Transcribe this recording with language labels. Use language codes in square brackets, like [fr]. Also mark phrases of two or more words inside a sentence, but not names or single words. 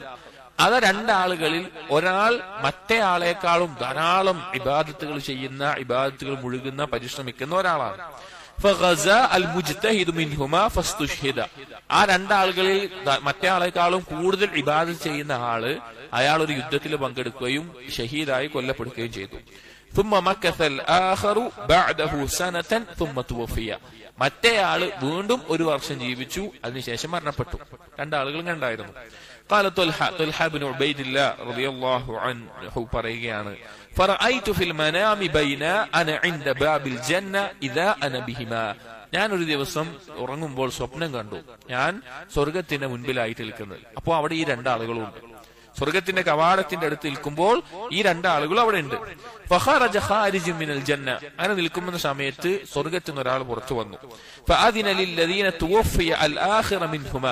[ml] അത് രണ്ടാളുകളിൽ ഒരാൾ മറ്റേ ആളെക്കാളും ധാരാളം ഇബാദത്തുകൾ ചെയ്യുന്ന, ഇബാദത്തുകൾ മുഴുകുന്ന, പരിശ്രമിക്കുന്ന ഒരാളാണ്. ആ രണ്ടാളുകളിൽ മറ്റേ ആളെക്കാളും കൂടുതൽ ഇബാദത്ത് ചെയ്യുന്ന ആള്, അയാൾ ഒരു യുദ്ധത്തിൽ പങ്കെടുക്കുകയും ഷഹീദായി കൊല്ലപ്പെടുകയും ചെയ്തു. [ar] ثم مكث الآخر بعده سنة ثم توفي. [ml] മറ്റേയാള് വീണ്ടും ഒരു വർഷം ജീവിച്ചു, അതിനുശേഷം മരണപ്പെട്ടു. രണ്ടാളുകളും കണ്ടായിരുന്നു. [ar] قال طلحة بن عبيد الله رضي الله عنه പറയുകയാണ്, فرأيت في المنام بين أنا عند باب الجنة إذا أنا بهما. [ml] ഞാൻ ഒരു ദിവസം ഉറങ്ങുമ്പോൾ സ്വപ്നം കണ്ടു, ഞാൻ സ്വർഗത്തിന്റെ മുൻപിലായിട്ട് നിൽക്കുന്നത്. അപ്പോ അവിടെ ഈ രണ്ടാളുകളുണ്ട്. സ്വർഗത്തിന്റെ കവാടത്തിന്റെ അടുത്ത് നിൽക്കുമ്പോൾ ഈ രണ്ടാളുകൾ അവിടെ ഉണ്ട്. [ar] فخرج خارج من الجنة. [ml] അങ്ങനെ നിൽക്കുന്ന സമയത്ത് സ്വർഗത്തിൽ നിന്ന് ഒരാൾ പുറത്തു വന്നു. [ar] فأذن للذي توفي الآخر منهما.